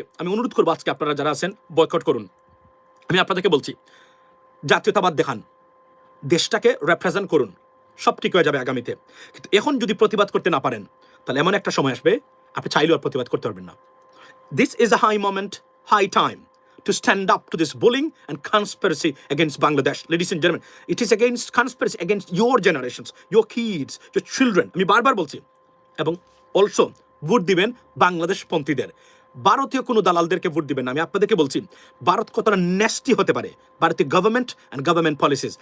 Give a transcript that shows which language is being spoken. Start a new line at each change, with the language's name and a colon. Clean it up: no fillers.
Bangla: আমি অনুরোধ করবো আজকে আপনারা যারা আছেন বয়কট করুন। আমি আপনাদেরকে বলছি, জাতীয়তাবাদ দেখান, দেশটাকে রিপ্রেজেন্ট করুন, সব ঠিক হয়ে যাবে আগামীতে। কিন্তু এখন যদি প্রতিবাদ করতে না পারেন, তাহলে এমন একটা সময় আসবে আপনি চাইলেও আর প্রতিবাদ করতে পারবেন না।
English: This is a high moment, high time to stand up to this bullying and conspiracy against Bangladesh. Ladies and gentlemen, it is against conspiracy against your generations, your kids, your children.
Bangla: আমি বারবার বলছি। এবং also vote দিবেন বাংলাদেশ পন্থীদের, ভারতীয় কোনো দালালদেরকে vote দিবেন না। আমি আপনাদেরকে বলছি ভারত কতটা নেস্টি হতে পারে, ভারতীয়
English: Government and government policies.